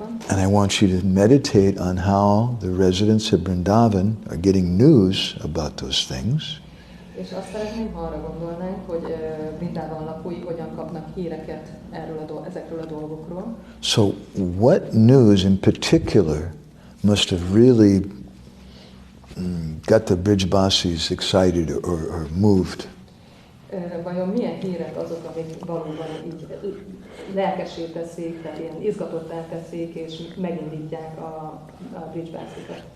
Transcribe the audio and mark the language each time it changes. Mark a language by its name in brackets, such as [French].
[English] And I want you to meditate on how the residents of Vrindavan are getting news about those things. [Hungarian] És azt szeretném, ha arra gondolnánk, hogy Vrindában lakói hogyan kapnak híreket ezekről a dolgokról. [English] So what news in particular must have really got the Brijbasis excited or moved? [Hungarian] Vajon milyen hírek azok, amik valóban így lelkessé teszik, tehát ilyen izgatottá teszik, és megindítják a Brijbasikat?